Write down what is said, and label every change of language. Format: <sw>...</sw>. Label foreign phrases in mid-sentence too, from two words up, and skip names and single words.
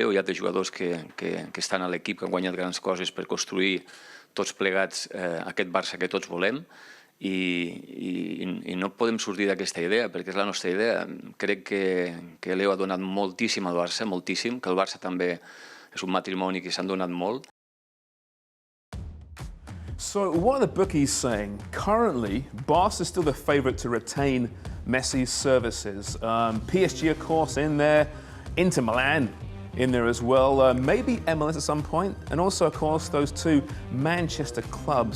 <ca>Hi ha de jugadors que estan a l'equip, que han guanyat grans coses per construir tots plegats aquest Barça que tots volem. I no podem sortir d'aquesta idea, perquè és la nostra idea. Crec que Leo ha donat moltíssim al Barça, moltíssim, que el Barça també és un matrimoni que s'han donat molt.</ca> <en>So what are the bookies saying? Currently, Barca is still the favourite to retain Messi's services. PSG, of course, in there. Inter Milan in there as well. Maybe MLS at some point. And also, of course, those two Manchester clubs.</en>